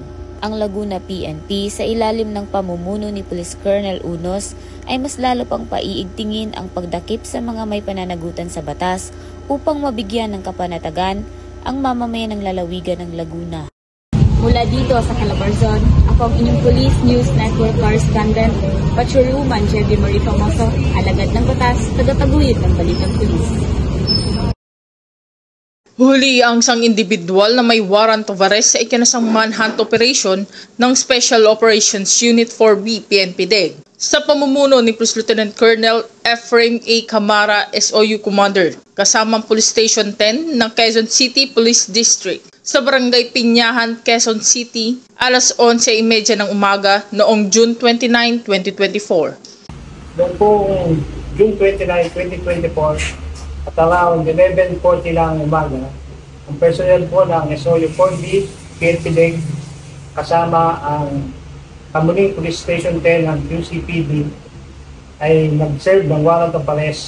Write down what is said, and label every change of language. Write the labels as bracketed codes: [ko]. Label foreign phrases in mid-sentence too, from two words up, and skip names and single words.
[tl] Ang Laguna PNP sa ilalim ng pamumuno ni Police Colonel Unos ay mas lalo pang paiigtingin ang pagdakip sa mga may pananagutan sa batas upang mabigyan ng kapanatagan ang mamamayan ng lalawigan ng Laguna. Mula dito sa Calabarzon, ako ang inyong Police News Network Correspondent, Patrolwoman Jevie Marie Famoso, alagad ng batas, tagataguyod ng Balitang Pulis. Huli ang isang individual na may [en] warrant of arrest [tl] sa ikinasang [en] manhunt operation [tl] ng Special Operations Unit 4B PNP-DEG sa pamumuno ni Police Lieutenant Colonel Ephraim A. Camara, SOU Commander, kasamang Police Station 10 ng Quezon City Police District sa Barangay Pinyahan, Quezon City, alas 11:30 ng umaga noong June 29, 2024. Noong pong June 29, 2024, [en] at around [tl] 11:40 lang umaga, ang personnel po ng SOU 4B, PNP-DEG, kasama ang Kamuning Police Station 10 ng QCPD ay nag-serve ng [en] warrant of arrest.